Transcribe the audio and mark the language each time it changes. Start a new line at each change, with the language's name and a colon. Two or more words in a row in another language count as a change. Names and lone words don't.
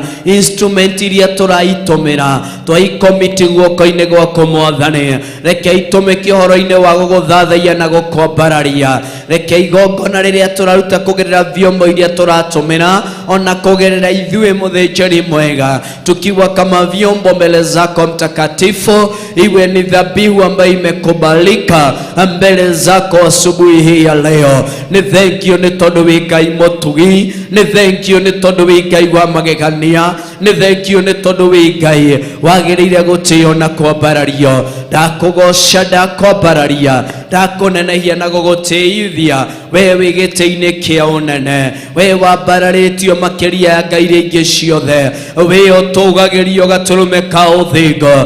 Kikuyu: Instrument iria tũraitumĩra twaikomiti guoko-inĩ gwaku Mwathani, reke itumĩke ũhoro-inĩ wa gũgũthathaiya na gũkwambararia. Reke igongona rĩrĩa tũraruta kũgerera vyombo iria tũratũmĩra ona kũgerera ithuĩ mũthĩnjĩri mwega,
Swahili: tukiwa kama vyombo mbele zako mtakatifu, iwe ni dhabihu ambayo imekubalika mbele zako asubuhi hii ya leo.
Kikuyu: Ni
English: thank you
Kikuyu: ni tondu wi Ngai mũtugi, ni
English: thank you
Kikuyu: ni tondu wi Ngai wa magegania, ni
English: thank you
Kikuyu: ni tondu wi Ngai wagĩrĩire gũtĩo na kwambarario. Ndakũgoca, ndakwambararia, ndakunenehia na gũgũtĩithia we wĩ gĩtĩ-inĩ kĩa ũnene, we wambararĩtio makĩria ya ngai ingĩ ciothe, we ũtũgagĩrio gatũrũme ka ũthingo.